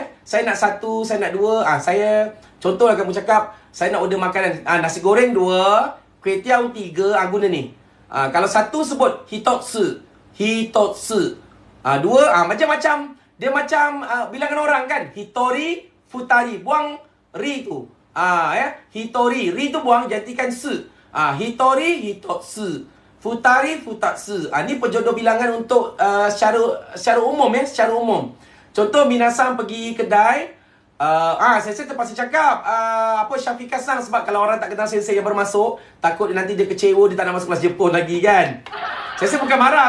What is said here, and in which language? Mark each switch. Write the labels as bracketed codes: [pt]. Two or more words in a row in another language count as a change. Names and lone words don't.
[ms] Saya nak 1, saya nak 2. Saya, contoh lah kamu cakap, saya nak order makanan. Nasi goreng 2, kuih tiaw 3, guna ni. Kalau 1 sebut hitotsu. 2, macam-macam. Dia macam bilangan orang kan. [ja] 一人、二人. [ms] Buang ri tu. Hitori. Ri tu buang, jadikan su. [ja] 一人、一つ。二人、二つ. [ms] Ni penjodoh bilangan untuk secara umum ya. Secara umum. Contoh, minasan pergi kedai. Saya terpaksa cakap Syafiqah sang. Sebab kalau orang tak kenal sensei yang bermasuk, takut nanti dia kecewa, dia tak nak masuk kelas Jepun lagi kan. Saya bukan marah.